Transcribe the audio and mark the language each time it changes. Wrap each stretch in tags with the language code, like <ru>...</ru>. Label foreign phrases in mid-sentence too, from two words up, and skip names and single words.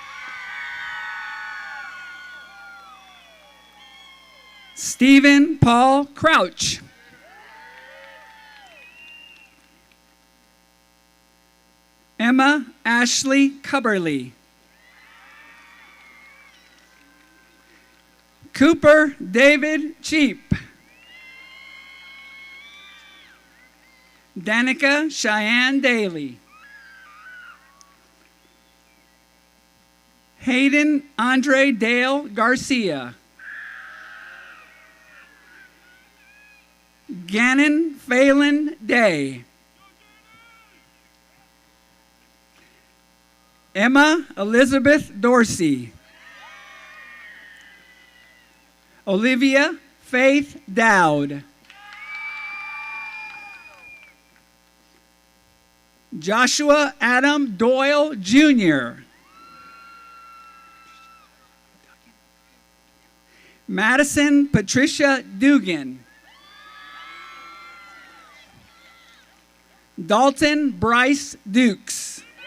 <en>Stephen Paul Crouch, Emma Ashley Cubberly, Cooper David Cheap, Danica Cheyenne Daly, Hayden Andre Dale Garcia, Gannon Phelan Day, Emma Elizabeth Dorsey, Olivia Faith Dowd, Joshua Adam Doyle Jr., Madison Patricia Dugan, Dalton Bryce Dukes,</en>